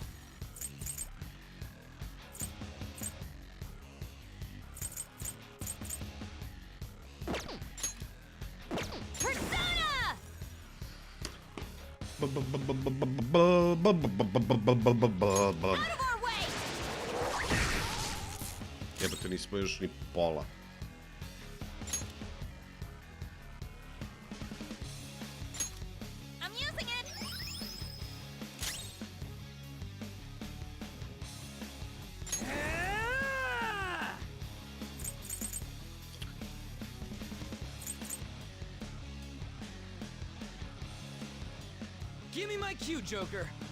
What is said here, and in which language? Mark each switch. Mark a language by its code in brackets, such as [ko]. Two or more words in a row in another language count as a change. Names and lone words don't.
[en] Persona! Out of our way! [sr] Jebate, nismo još ni pola. [en] I'm using it! Give me my cue, Joker.